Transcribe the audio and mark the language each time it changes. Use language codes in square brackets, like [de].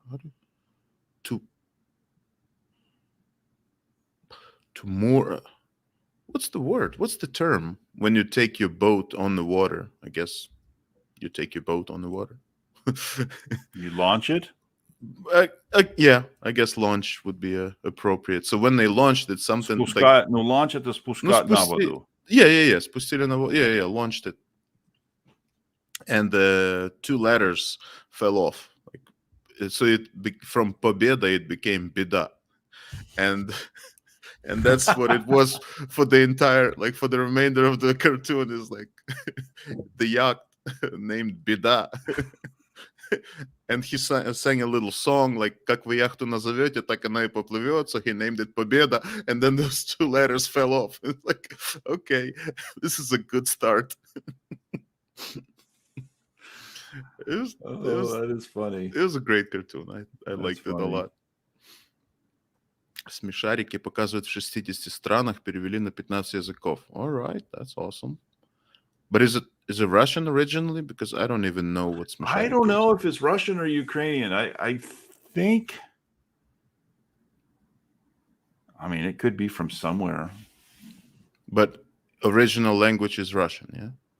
[en] How do to moor? What's the word? What's the term when you take your boat on the water? I guess you take your boat on the water. You launch it? Yeah, I guess launch would be appropriate. So when they launched it, something [ru] Спускать, ну, launch это спускать на воду. [en] Yeah. [ru] Спустили на воду. [en] Yeah, launched it. And the two letters fell off. So from Победа it became Beda. And that's what it was for the entire, like for the remainder of the cartoon is like the yacht named Beda. And he sang a little song like [ru] "Как вы яхту назовете, так она и поплывет." [en] So he named it Победа, and then those two letters fell off. It's like, okay, this is a good start. That is funny. It was a great cartoon. I liked it a lot. [ru] Смешарики показывают в 60 странах, перевели на 15 языков. [en] All right, that's awesome. But is it Russian originally? Because I don't even know what Smishadiki I don't know if it's Russian or Ukrainian. I think, I mean, it could be from somewhere. But original language is Russian, yeah?